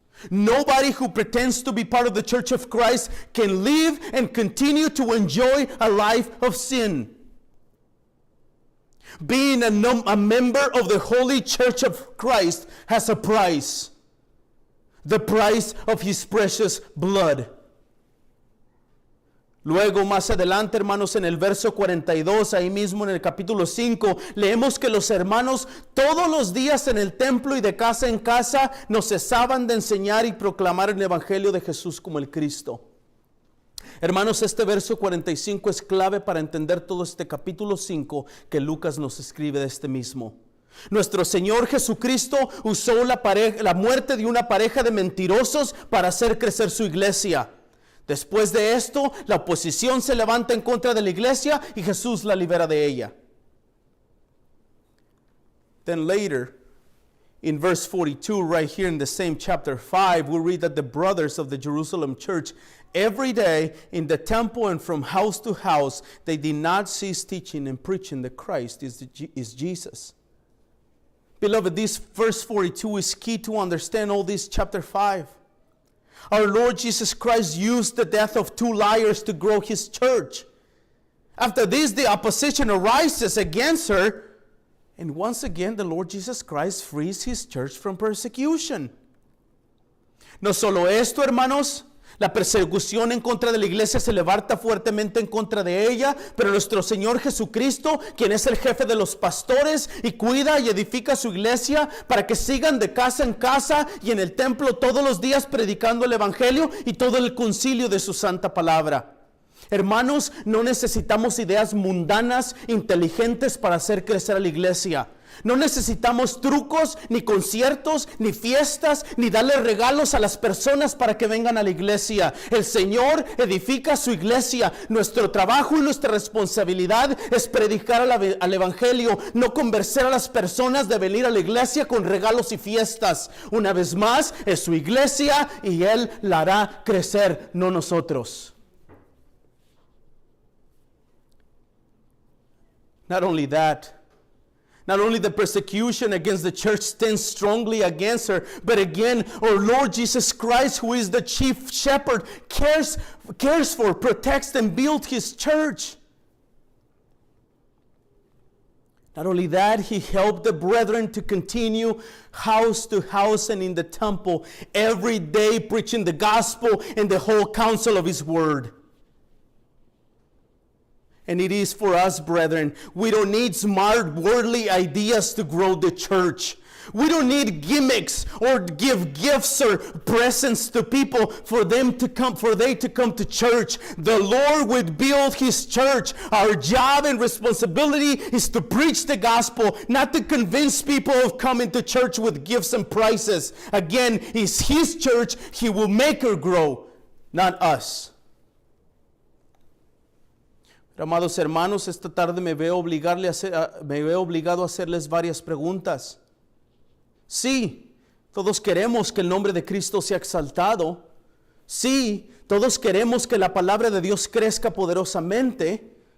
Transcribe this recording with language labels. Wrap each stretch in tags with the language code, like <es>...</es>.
<en>Nobody who pretends to be part of the church of Christ can live and continue to enjoy a life of sin. Being a member of the holy church of Christ has a price. The price of His precious blood.</en> <es>Luego, más adelante, hermanos, en el verso 42, ahí mismo en el capítulo 5, leemos que los hermanos todos los días en el templo y de casa en casa no cesaban de enseñar y proclamar el evangelio de Jesús como el Cristo. Hermanos, este verso 45 es clave para entender todo este capítulo 5 que Lucas nos escribe de este mismo. Nuestro Señor Jesucristo usó la muerte de una pareja de mentirosos para hacer crecer su iglesia. Después de esto, la oposición se levanta en contra de la iglesia y Jesús la libera de ella.</es> <en>Then later, in verse 42, right here in the same chapter 5, we read that the brothers of the Jerusalem church, every day in the temple and from house to house, they did not cease teaching and preaching that Christ is Jesus. Beloved, this verse 42 is key to understand all this chapter 5. Our Lord Jesus Christ used the death of two liars to grow His church. After this, the opposition arises against her. And once again, the Lord Jesus Christ frees His church from persecution.</en> <es>No solo esto, hermanos, la persecución en contra de la iglesia se levanta fuertemente en contra de ella, pero nuestro Señor Jesucristo, quien es el jefe de los pastores y cuida y edifica su iglesia para que sigan de casa en casa y en el templo todos los días predicando el evangelio y todo el concilio de su santa palabra. Hermanos, no necesitamos ideas mundanas, inteligentes para hacer crecer a la iglesia. No necesitamos trucos, ni conciertos, ni fiestas, ni darle regalos a las personas para que vengan a la iglesia. El Señor edifica su iglesia. Nuestro trabajo y nuestra responsabilidad es predicar al evangelio, no convencer a las personas de venir a la iglesia con regalos y fiestas. Una vez más, es su iglesia y Él la hará crecer, no nosotros.</es> <en>Not only that, not only the persecution against the church stands strongly against her, but again, our Lord Jesus Christ, who is the chief shepherd, cares for, protects, and builds His church. Not only that, He helped the brethren to continue house to house and in the temple every day preaching the gospel and the whole counsel of His word. And it is for us, brethren. We don't need smart worldly ideas to grow the church. We don't need gimmicks or give gifts or presents to people for they to come to church. The Lord would build His church. Our job and responsibility is to preach the gospel, not to convince people of coming to church with gifts and prizes. Again, it's His church. He will make her grow, not us.</en> <es>Pero, amados hermanos, esta tarde me veo obligado a hacerles varias preguntas. Sí, todos queremos que el nombre de Cristo sea exaltado. Sí, todos queremos que la palabra de Dios crezca poderosamente.</es>